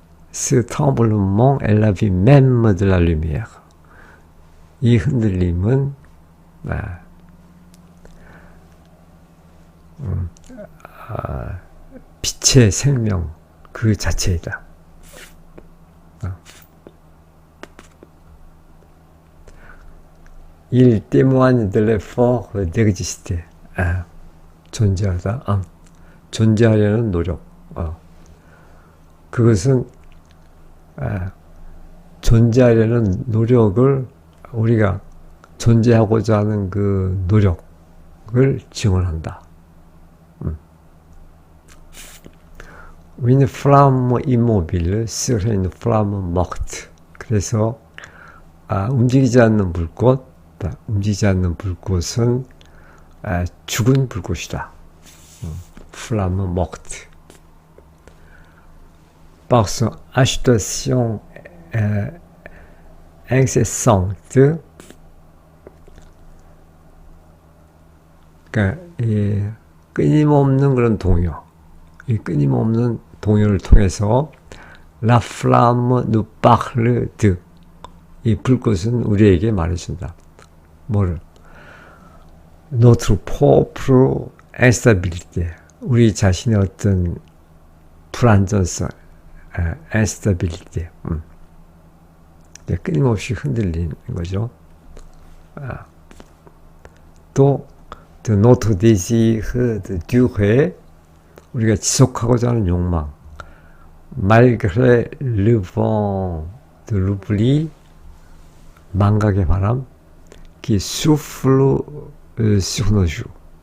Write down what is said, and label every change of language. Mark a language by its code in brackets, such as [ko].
[fr] Ce tremblement est la vie même de la lumière. [ko] 이 흔들림은 빛의 생명 그 자체이다. [fr] Il témoigne de l'effort d'exister. [ko] 존재하다. 존재하려는 노력. 그것은 존재하려는 노력을 우리가 존재하고자 하는 그 노력을 지원한다. [fr] Une flamme immobile serait une flamme morte. [ko] 그래서 움직이지 않는 불꽃은 죽은 불꽃이다. [fr] Flamme morte. Par son agitation incessante, [ko] 그러니까 이 끊임없는 그런 동요, 이 끊임없는 동요를 통해서 [fr] La flamme nous parle de. [ko] 이 불꽃은 우리에게 말해준다. 뭐를? [fr] Notre propre instabilité. [ko] 우리 자신의 어떤 불안전성, instabilité. 끊임없이 흔들리는 거죠. 또 [fr] de notre désir de durer. [ko] 우리가 지속하고자 하는 욕망. [fr] Malgré le vent de l'oubli. [ko] 망각의 바람. [fr] qui souffle sur nos joues.